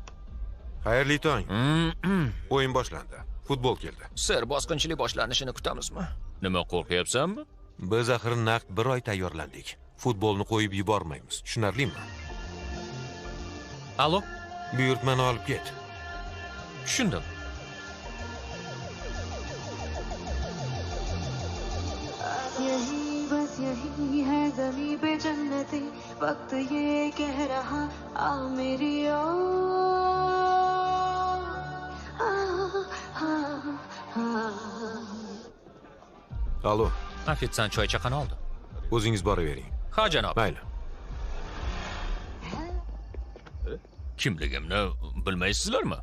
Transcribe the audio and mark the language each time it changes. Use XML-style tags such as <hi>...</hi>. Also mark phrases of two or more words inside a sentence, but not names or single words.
<uz>Xayrli tong. O'yin boshlandi. Futbol keldi. Sir, bosqinchilik boshlanishini kutamizmi? Nima, qo'rqyapsanmi? Biz axir naqd 1 oy tayyorlandik. Futbolni qo'yib yubormaymiz. Tushunarlimi? Allo? Buyurtmani olib ket. Tushundim.</uz> <hi>यही है ज़मीं पे जन्नतें वक्त ये कह रहा आ मेरी</hi> <uz>Allo. Ofitsiant choy chaqani oldi. O'zingiz boravering. Ha, janob. Mayli. Kimligimni bilmaysizlarmi?</uz>